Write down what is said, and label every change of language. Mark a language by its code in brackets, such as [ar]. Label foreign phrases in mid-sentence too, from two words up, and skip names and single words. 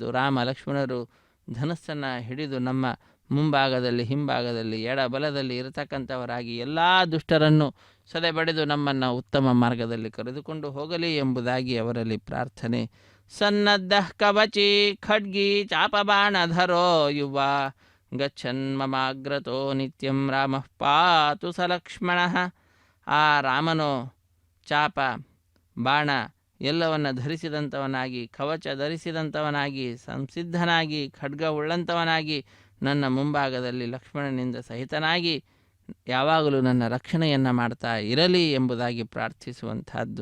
[kn] ರಾಮ ಲಕ್ಷ್ಮಣರು ಧನಸ್ಸನ್ನು ಹಿಡಿದು ನಮ್ಮ ಮುಂಭಾಗದಲ್ಲಿ ಹಿಂಭಾಗದಲ್ಲಿ ಎಡಬಲದಲ್ಲಿ ಇರತಕ್ಕಂಥವರಾಗಿ ಎಲ್ಲ ದುಷ್ಟರನ್ನು ಸದೆಬಡಿದು ನಮ್ಮನ್ನು ಉತ್ತಮ ಮಾರ್ಗದಲ್ಲಿ ಕರೆದುಕೊಂಡು ಹೋಗಲಿ ಎಂಬುದಾಗಿ ಅವರಲ್ಲಿ ಪ್ರಾರ್ಥನೆ. [sa] ಸನ್ನದ್ಧಃ ಕವಚಿ ಖಡ್ಗಿ ಚಾಪಬಾಣಧರೋ ಯುವ ಗಚ್ಚನ್ ಮಮಾಗ್ರತೋ ನಿತ್ಯಂ ರಾಮಃ ಪಾತು ಸ ಲಕ್ಷ್ಮಣಃ. [kn] ಆ ರಾಮನೋ ಚಾಪ ಬಾಣ ಎಲ್ಲವನ್ನು ಧರಿಸಿದಂಥವನಾಗಿ, ಕವಚ ಧರಿಸಿದಂಥವನಾಗಿ, ಸಂಸಿದ್ಧನಾಗಿ, ಖಡ್ಗ ಉಳ್ಳಂಥವನಾಗಿ ನನ್ನ ಮುಂಭಾಗದಲ್ಲಿ ಲಕ್ಷ್ಮಣನಿಂದ ಸಹಿತನಾಗಿ ಯಾವಾಗಲೂ ನನ್ನ ರಕ್ಷಣೆಯನ್ನು ಮಾಡ್ತಾ ಇರಲಿ ಎಂಬುದಾಗಿ ಪ್ರಾರ್ಥಿಸುವಂತಹದ್ದು.